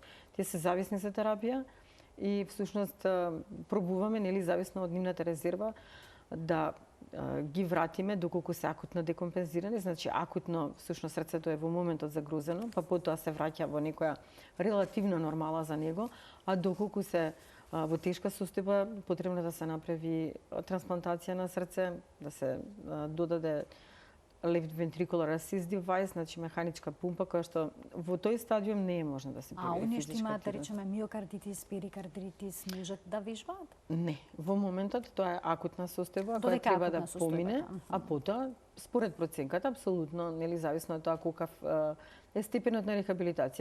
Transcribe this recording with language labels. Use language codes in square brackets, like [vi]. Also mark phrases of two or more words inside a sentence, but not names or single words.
[mk] Тие се зависни за терапија и всушност пробуваме, нели, зависно од нивната резерва, да ги вратиме доколку се акутно декомпензирани, значи акутно всушност срцето е во моментот загрозено, па потоа се враќа во некоја релативна нормала за него, а доколку се во тешка состојба потребно да се направи трансплантација на срце, да се додаде [en] left ventricular assist device, [mk] значи механичка пумпа која што во тој стадиум не е можно да се прави. А оние што имаат, да активност. речеме, миокардитис, перикардитис, можат да вежбаат? Не, во моментот тоа е акутна состојба која Додека треба да акутна состојба, помине, да. а потоа според проценката апсолутно, нели, зависно од тоа колкав е степенот на рехабилитација.